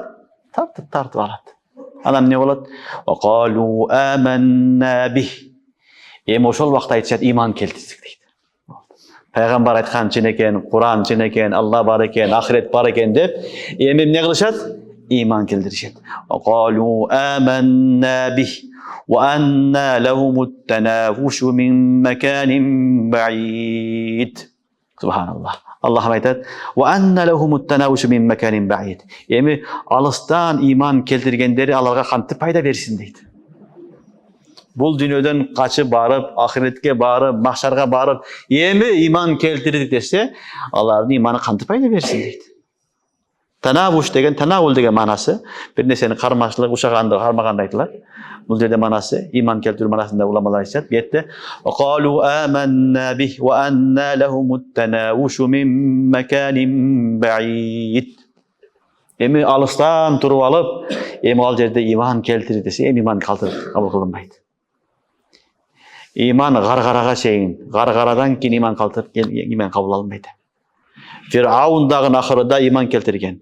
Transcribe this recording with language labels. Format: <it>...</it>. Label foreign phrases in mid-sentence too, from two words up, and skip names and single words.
<ky>Тартып алат. Анан эмне болот?</ky> <ar>وقالوا آمنا به.</ar> <ky>Эми ошол убакта айтышат, иман келтирдик дейт. Пайгамбар айткан чын экен, Куран чын экен, Алла бар экен, ахирет бар экен деп, эми эмне кылышат? Иман келтиришет.</ky> <ar>وقالوا آمنا به. وأن لهم التناوش من مكان بعيد. سبحان الله. Allah aytат: وأن لهم التناوش من مكان بعيد.</ar> <ky>Эми алыстан иман келтиргендери аларга кантип пайда берсин дейт. Бул дүйнөдөн качып барып, ахиретке барып, махшарга барып, эми иман келтирдик десе, алардын иманы кантип пайда берсин дейт. Tanavуш деген, танавул деген манасы, бир нерсени кармачлык, ушаганды, кармаганды айтылат. Бул жерде манасы, иман келтирүү манасында уламалар айтышат.</ky> <ar>Бетте وقالوا آمنا به وأن لهم التناوش من مكان بعيد.</ar> <ky>Эми алыстан туруп алып, эми ал жерде иман келтирди десе, эми иман кабыл кылынбайт. Иман гаргарага чейин, гаргарадан кийин иман кабыл алынбайт. Фираундагы ахырында иман келтирген.</ky>